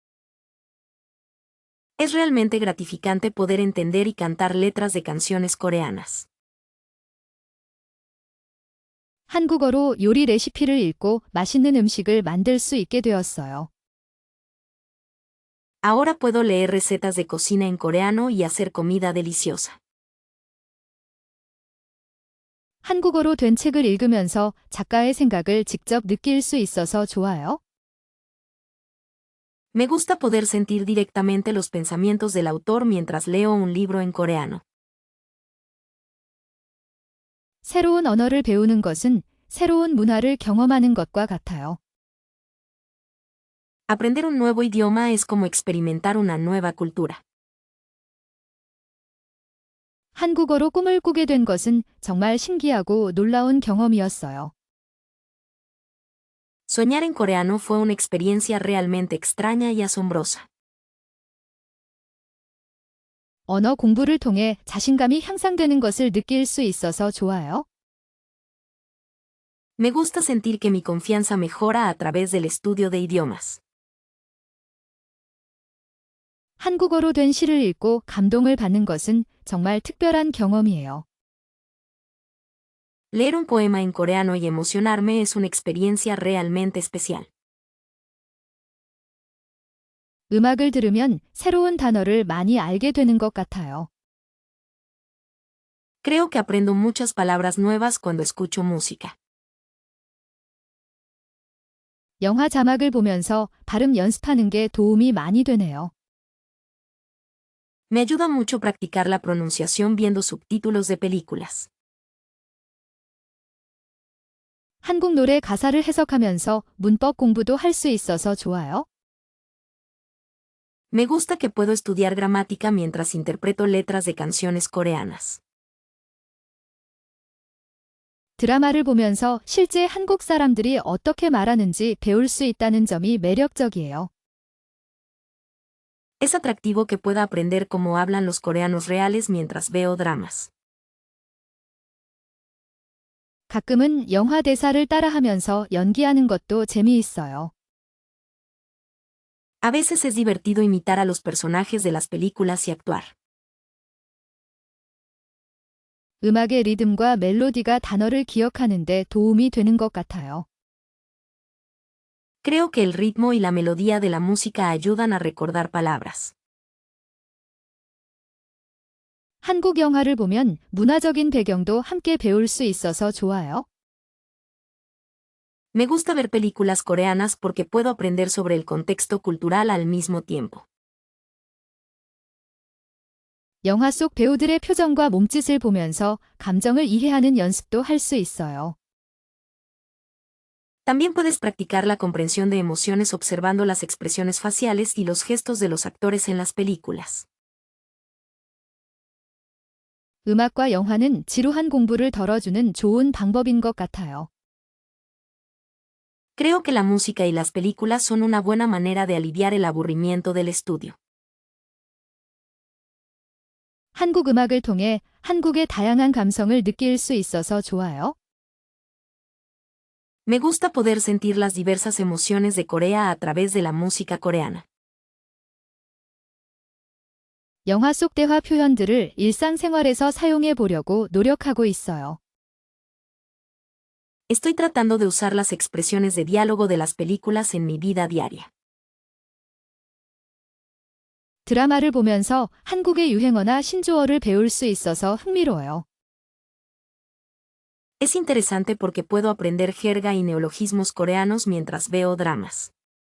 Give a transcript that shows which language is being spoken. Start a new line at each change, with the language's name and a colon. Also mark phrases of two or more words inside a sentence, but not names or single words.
Spanish: Es realmente gratificante poder entender y cantar letras de canciones coreanas.
Korean: 한국어로 요리 레시피를 읽고 맛있는 음식을 만들 수 있게 되었어요.
Spanish: Ahora puedo leer recetas de cocina en coreano y hacer comida deliciosa.
Korean: 한국어로 된 책을 읽으면서 작가의 생각을 직접 느낄 수 있어서 좋아요.
Spanish: Me gusta poder sentir directamente los pensamientos del autor mientras leo un libro en coreano.
Korean: 새로운 언어를 배우는 것은 새로운 문화를 경험하는 것과 같아요.
Spanish: Aprender un nuevo idioma es como experimentar una nueva cultura.
Korean: 한국어로 꿈을 꾸게 된 것은 정말 신기하고 놀라운 경험이었어요.
Spanish: Soñar en coreano fue una experiencia realmente extraña y asombrosa.
Korean: 언어 공부를 통해 자신감이 향상되는 것을 느낄 수 있어서 좋아요.
Spanish: Me gusta sentir que mi confianza mejora a través del estudio de idiomas.
Korean: 한국어로 된 시를 읽고 감동을 받는 것은 정말 특별한 경험이에요.
Spanish: Leer un poema en coreano y emocionarme es una experiencia realmente especial.
Korean: 음악을 들으면 새로운 단어를 많이 알게 되는 것 같아요.
Spanish: Creo que aprendo muchas palabras nuevas cuando escucho música.
Korean: 영화 자막을 보면서 발음 연습하는 게 도움이 많이 되네요.
Spanish: Me ayuda mucho practicar la pronunciación viendo subtítulos de películas.
Korean: 한국 노래 가사를 해석하면서 문법 공부도 할 수 있어서 좋아요.
Spanish: Me gusta que puedo estudiar gramática mientras interpreto letras de canciones coreanas.
Korean: 드라마를 보면서 실제 한국 사람들이 어떻게 말하는지 배울 수 있다는 점이 매력적이에요.
Spanish: Es atractivo que pueda aprender cómo hablan los coreanos reales mientras veo dramas.
Korean: 가끔은 영화 대사를 따라하면서 연기하는 것도 재미있어요.
Spanish: A veces es divertido imitar a los personajes de las películas y actuar.
Korean: 음악의 리듬과 멜로디가 단어를 기억하는 데 도움이 되는 것 같아요.
Spanish: Creo que el ritmo y la melodía de la música ayudan a recordar palabras.
Korean: 한국 영화를 보면 문화적인 배경도 함께 배울 수 있어서 좋아요.
Spanish: Me gusta ver películas coreanas porque puedo aprender sobre el contexto cultural al mismo tiempo.
Korean: 영화 속 배우들의 표정과 몸짓을 보면서 감정을 이해하는 연습도 할 수 있어요.
Spanish: También puedes practicar la comprensión de emociones observando las expresiones faciales y los gestos de los actores en las películas.
Korean: 음악과 영화는 지루한 공부를 덜어주는 좋은 방법인 것 같아요.
Spanish: Creo que la música y las películas son una buena manera de aliviar el aburrimiento del estudio.
Korean: 한국 음악을 통해 한국의 다양한 감성을 느낄 수 있어서 좋아요.
Spanish: Me gusta poder sentir las diversas emociones de Corea a través de la música coreana.
Korean: 영화 속 대화 표현들을 일상생활에서 사용해 보려고 노력하고 있어요.
Spanish: Estoy tratando de usar las expresiones de diálogo de las películas en mi vida diaria.
Korean: 드라마를 보면서 한국의 유행어나 신조어를 배울 수 있어서 흥미로워요.
Spanish: Es interesante porque puedo aprender jerga y neologismos coreanos mientras veo dramas.